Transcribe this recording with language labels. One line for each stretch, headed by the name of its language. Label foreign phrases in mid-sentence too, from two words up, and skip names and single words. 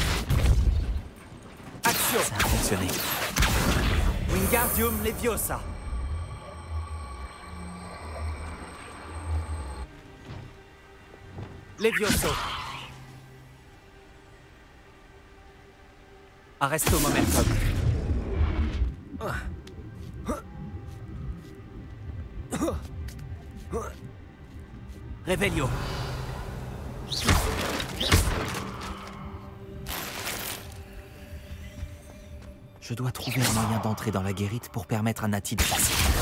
French: Action! Ça a fonctionné. Wingardium Leviosa. Levioso. Arresto momentum. Revelio. Je dois trouver un moyen d'entrer dans la guérite pour permettre à Nati de passer.